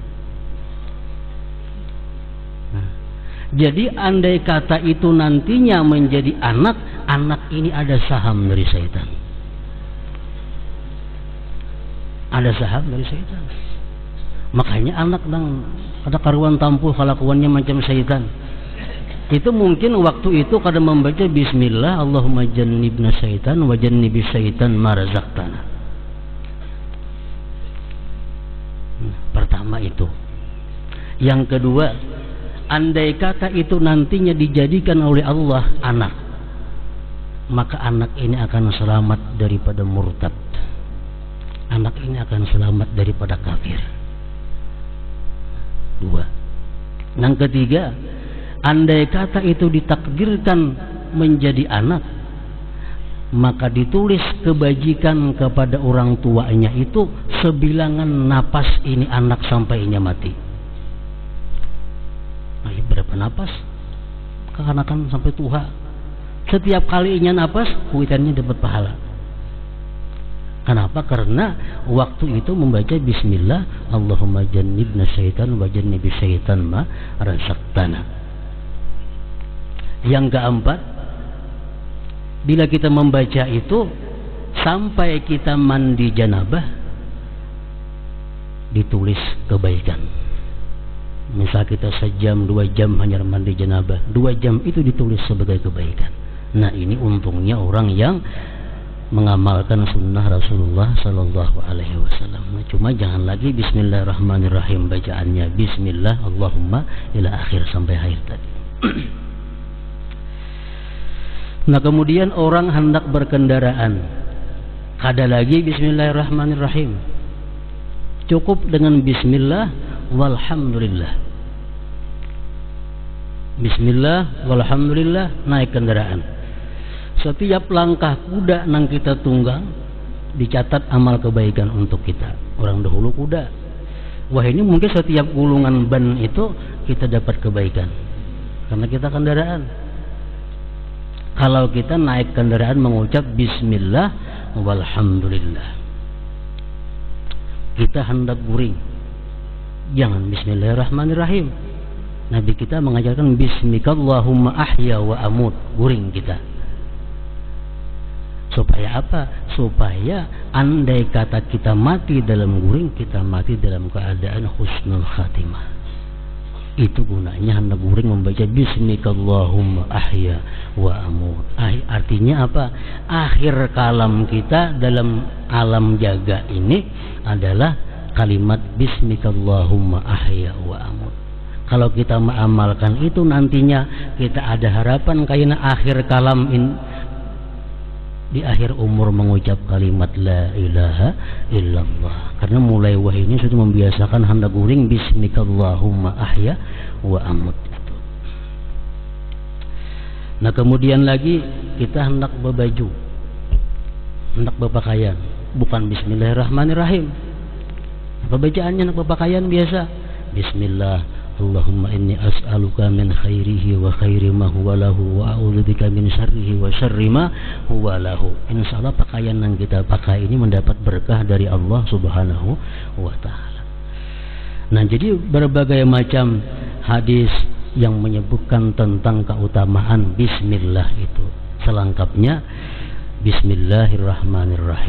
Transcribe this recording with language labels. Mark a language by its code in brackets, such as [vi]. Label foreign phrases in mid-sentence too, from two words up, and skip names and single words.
[bjn] Nah, jadi andai kata itu nantinya menjadi anak, anak ini ada saham dari syaitan. Ada saham dari syaitan. Makanya anak yang ada karuan tampul kelakuannya macam syaitan. Itu mungkin waktu itu kada membaca bismillah, [ar] اللَّهُمَّ جَنِّبْنَا الشَّيْطَانَ وَجَنِّبِ الشَّيْطَانَ مَا رَزَقْتَنَا. [bjn] Pertama itu. Yang kedua, andai kata itu nantinya dijadikan oleh Allah anak, maka anak ini akan selamat daripada murtad. Anak ini akan selamat daripada kafir. Dua. Yang ketiga, andai kata itu ditakdirkan menjadi anak, maka ditulis kebajikan kepada orang tuanya itu sebilangan napas ini anak sampai ini mati. Nah, berapa napas? Kekanakan sampai tua. Setiap kali inya napas, kuitannya dapat pahala. Kenapa? Karena waktu itu membaca bismillah, [ar] اللَّهُمَّ جَنِّبْنَا الشَّيْطَانَ وَجَنِّبِ الشَّيْطَانَ مَا رَزَقْتَنَا. [bjn] Yang keempat, bila kita membaca itu sampai kita mandi janabah, ditulis kebaikan. Misal kita sejam, 2 jam hanya mandi janabah, 2 jam itu ditulis sebagai kebaikan. Nah, ini untungnya orang yang mengamalkan sunnah Rasulullah [ar] صَلَّى اللَّهُ عَلَيْهِ وَسَلَّمَ. [bjn] Nah, cuma jangan lagi Bismillahirrahmanirrahim bacaannya, [ar] بِسْمِ اللَّهِ اللَّهُمَّ إِلَى آخِر [bjn] sampai akhir tadi. Nah, kemudian orang hendak berkendaraan, kada lagi Bismillahirrahmanirrahim, cukup dengan [ar] بِسْمِ اللَّهِ وَالْحَمْدُ لِلَّهِ. بِسْمِ اللَّهِ، وَالْحَمْدُ لِلَّهِ, [bjn] naik kendaraan. Setiap langkah kuda nang kita tunggang dicatat amal kebaikan untuk kita. Orang dahulu kuda. Wah, ini mungkin setiap gulungan ban itu kita dapat kebaikan karena kita kendaraan. Kalau kita naik kendaraan mengucap [ar] بِسْمِ اللَّهِ، وَالْحَمْدُ لِلَّهِ. [bjn] Kita hendak guring, jangan Bismillahirrahmanirrahim. Nabi kita mengajarkan [ar] بِاسْمِكَ اللَّهُمَّ أَحْيَا وَأَمُوتُ, [bjn] guring kita. Supaya apa? Supaya andai kata kita mati dalam guring, kita mati dalam keadaan [ar] حُسْنُ الْخَاتِمَة. [bjn] Itu gunanya hendak guring membaca [ar] بِاسْمِكَ اللَّهُمَّ أَحْيَا وَأَمُوتُ. [bjn] Artinya apa? Akhir kalam kita dalam alam jaga ini adalah kalimat [ar] بِاسْمِكَ اللَّهُمَّ أَحْيَا وَأَمُوتُ. [bjn] Kalau kita mengamalkan itu, nantinya kita ada harapan karena akhir kalam di akhir umur mengucap kalimat [ar] لَا إِلَٰهَ إِلَّا اللَّهُ. [bjn] Karena mulai wahyu ini sudah membiasakan hendak guring [ar] بِاسْمِكَ اللَّهُمَّ أَحْيَا وَأَمُوتُ [bjn] itu. Nah, kemudian lagi kita hendak berbaju, hendak berpakaian, bukan Bismillahirrahmanirrahim. Apa bacaannya hendak berpakaian biasa? [ar] بِسْمِ اللَّهِ، اللَّهُمَّ إِنِّي أَسْأَلُكَ مِنْ خَيْرِهِ وَخَيْرِ مَا هُوَ لَهُ وَأَعُوذُ بِكَ مِنْ شَرِّهِ وَشَرِّ مَا هُوَ لَهُ. [bjn] Insyaallah pakaian yang kita pakai ini mendapat berkah dari Allah [ar] سُبْحَانَهُ وَتَعَالَى. [bjn] Nah, jadi berbagai macam hadis yang menyebutkan tentang keutamaan bismillah itu. Selengkapnya Bismillahirrahmanirrahim.